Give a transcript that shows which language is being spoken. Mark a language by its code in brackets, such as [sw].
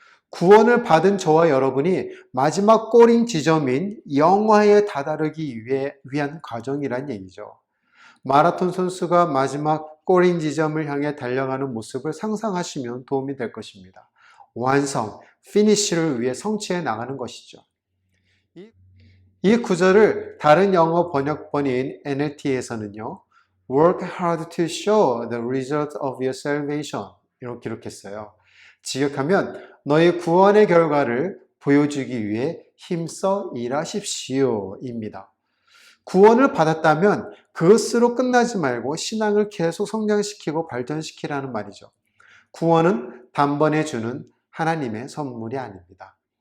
[ko] 구원을 받은 저와 여러분이 마지막 꼬린 지점인 영화에 다다르기 위한 과정이란 얘기죠. 마라톤 선수가 마지막 꼬린 지점을 향해 달려가는 모습을 상상하시면 도움이 될 것입니다. 완성, 피니쉬를 위해 성취해 나가는 것이죠. 이 구절을 다른 영어 번역본인 NLT에서는요, [en] Work hard to show the result of your salvation [ko] 이렇게 기록했어요. 직역하면 너희 구원의 결과를 보여주기 위해 힘써 일하십시오 입니다. 구원을 받았다면 그것으로 끝나지 말고 신앙을 계속 성장시키고 발전시키라는 말이죠. 구원은 단번에 주는 하나님의 선물이 아닙니다.